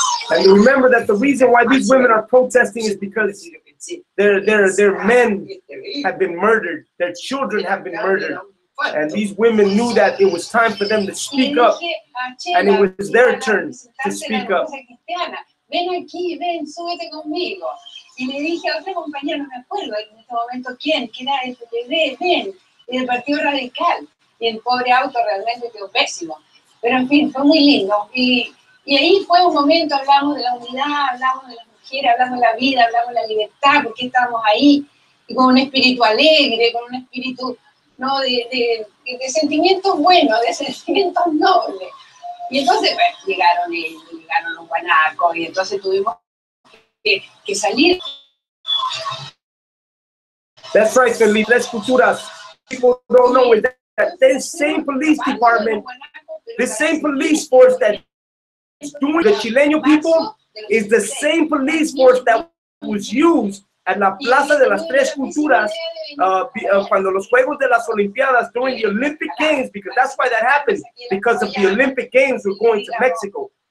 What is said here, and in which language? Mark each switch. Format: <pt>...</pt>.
<en>And remember that the reason why these women are protesting is because their men have been murdered, their children have been murdered. And these women knew that it was time for them to speak up, and it was their turn to speak up.</en> <es>Ven aquí, ven, súbete conmigo. Y le dije a otra compañera, no me acuerdo en este momento quién, que era el PPD, ven, y del Partido Radical. Y el pobre auto realmente quedó pésimo. Pero en fin, fue muy lindo. Y ahí fue un momento, hablamos de la unidad, hablamos de las mujeres, hablamos de la vida, hablamos de la libertad, porque estábamos ahí, y con un espíritu alegre, con un espíritu, ¿no?, de sentimientos buenos, de sentimientos nobles. Y entonces, bueno, llegaron los guanacos, y entonces tuvimos que salir.</es> <en>That's right, Felipe.</en> <es>Las culturas.</es> <en>People don't know is that this same police department, this same police force that is doing the Chilean people is the same police force that was used at la Plaza de las Tres Culturas</en> <es>cuando los Juegos de las Olimpiadas</es> <en>during the Olympic Games, because that's why that happened, because of the Olympic Games were going to Mexico.</en>